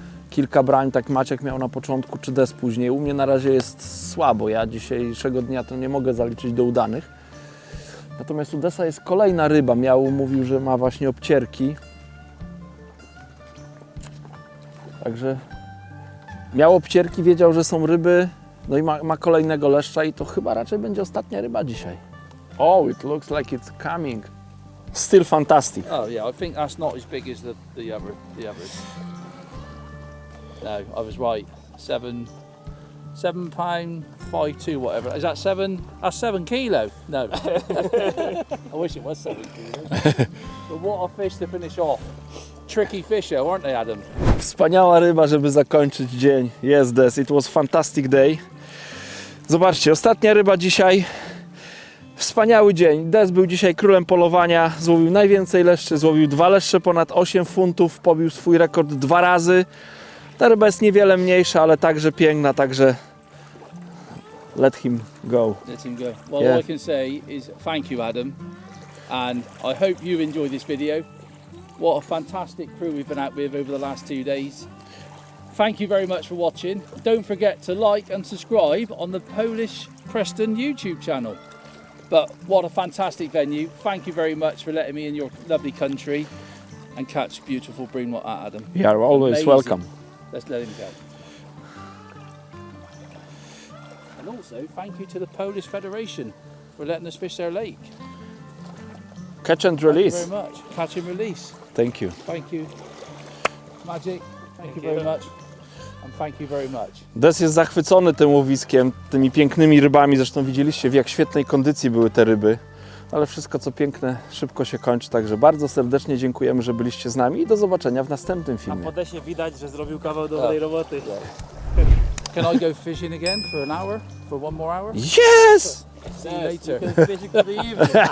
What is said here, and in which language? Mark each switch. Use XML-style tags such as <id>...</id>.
<pl>kilka brań, tak Maciek miał na początku, czy Des później. U mnie na razie jest słabo, ja dzisiejszego dnia to nie mogę zaliczyć do udanych. Natomiast u Desa jest kolejna ryba, mówił, że ma właśnie obcierki. Także miał obcierki, wiedział, że są ryby, no i ma kolejnego leszcza i to chyba raczej będzie ostatnia ryba dzisiaj.</pl> <en>Oh, it looks like it's coming. Still fantastic. Oh yeah, I think that's not as big as the others. No, I was right. 7 pound 5.2 whatever. Is that 7? That's 7 kilo. No. I wish it was 7 kilos. But what a fish to finish off. Tricky fish, weren't they, Adam?</en> <pl>Wspaniała ryba, żeby zakończyć dzień.</pl> <en>Yes, Des, it was fantastic day.</en> <pl>Zobaczcie, ostatnia ryba dzisiaj. Wspaniały dzień. Des był dzisiaj królem polowania. Złowił najwięcej leszczy. Złowił 2 leszcze ponad 8 funtów. Pobił swój rekord 2 razy. Ta ryba jest niewiele mniejsza, ale także piękna, także</pl> <en>let him go. Let him go. Well, Yeah. all I can say is thank you, Adam. And I hope you enjoy this video. What a fantastic crew we've been out with over the last 2 days. Thank you very much for watching. Don't forget to like and subscribe on the Polish Preston YouTube channel. But what a fantastic venue. Thank you very much for letting me in your lovely country and catch beautiful bream like that, Adam. You are always Amazing. welcome. Let's let him go. And also, thank you to the Polish Federation for letting us fish their lake. Catch and Thank you release. very much. Catch and release. Thank you. Thank you. Magic, thank you very much. And thank you very much.</en> <pl>Des jest zachwycony tym łowiskiem, tymi pięknymi rybami. Zresztą widzieliście, w jak świetnej kondycji były te ryby. Ale wszystko co piękne szybko się kończy. Także bardzo serdecznie dziękujemy, że byliście z nami i do zobaczenia w następnym A filmie. po Desie widać, że zrobił kawał dobrej roboty.</pl> <en>Can I go fishing again for an hour? For one more hour? Yes! See you later. Fishing for the evening.</en>